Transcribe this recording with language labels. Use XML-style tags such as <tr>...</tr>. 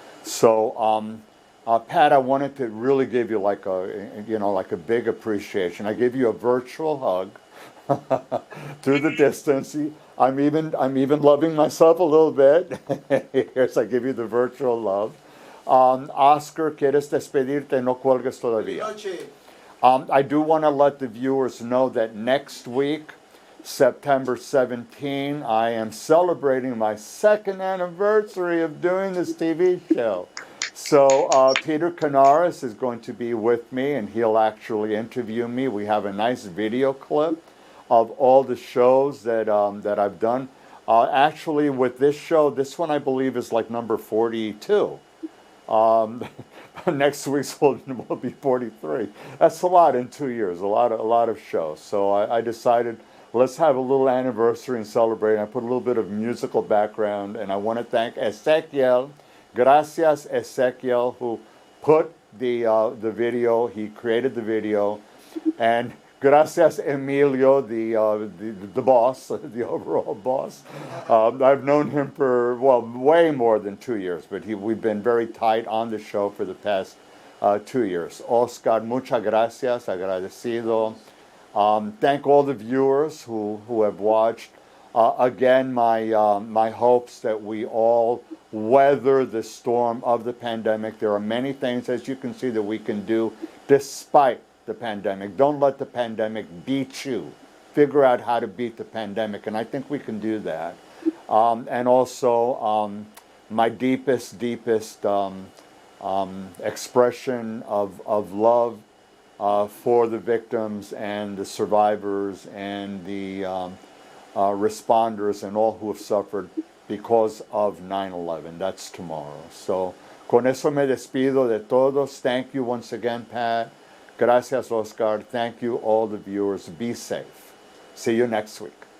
<en>So, Pat, I wanted to really give you like a big appreciation. I gave you a virtual hug through the distance. I'm even loving myself a little bit. Yes, I give you the virtual love.</en> <es>Oscar, ¿quieres despedirte? No cuelgues todavía.</es> <en>I do want to let the viewers know that next week, September 17, I am celebrating my 2nd anniversary of doing this TV show. So Peter Canaris is going to be with me, and he'll actually interview me. We have a nice video clip of all the shows that I've done. Actually, with this show, this one I believe is like number 42. Next week's will be 43. That's a lot in 2 years. A lot of shows. So I decided, let's have a little anniversary and celebrate. I put a little bit of musical background, and I want to thank Ezequiel.</en> <es>Gracias, Ezequiel,</es> <en>who put the video. He created the video, and</en> <es>gracias,</es> <en>Emilio, the boss, the overall boss. I've known him for way more than 2 years, but we've been very tight on the show for the past 2 years.</en> <es>Oscar, muchas gracias, agradecido.</es> <en>Thank all the viewers who have watched. Again, my hopes that we all weather the storm of the pandemic. There are many things, as you can see, that we can do despite the pandemic. Don't let the pandemic beat you. Figure out how to beat the pandemic, and I think we can do that. And also, my deepest expression of love for the victims and the survivors and the responders and all who have suffered because of 9/11. That's tomorrow.</en> <es>So, con eso me despido de todos.</es> <en>Thank you once again, Pat.</en> <es>Gracias, Oscar.</es> <en>Thank you, all the viewers. Be safe. See you next week.</en>